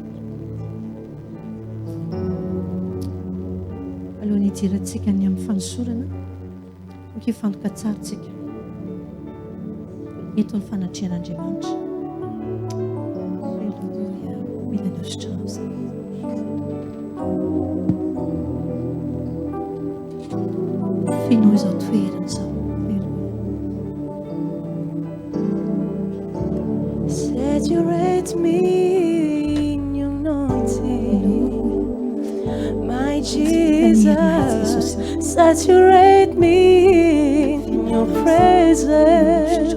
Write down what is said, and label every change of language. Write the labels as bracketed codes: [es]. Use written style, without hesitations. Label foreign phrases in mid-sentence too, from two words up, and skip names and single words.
[mg] Alohan'ny hidirantsika ny amin'ny fanosorana, mikifantoka tsara tsika. Eto ny fanatrehan'Andriamanitra. Alleluia. Mila ny ositra ao izay. Fino izao toerana izao. [en] Saturate me in your anointing, my Jesus. Saturate me in your presence.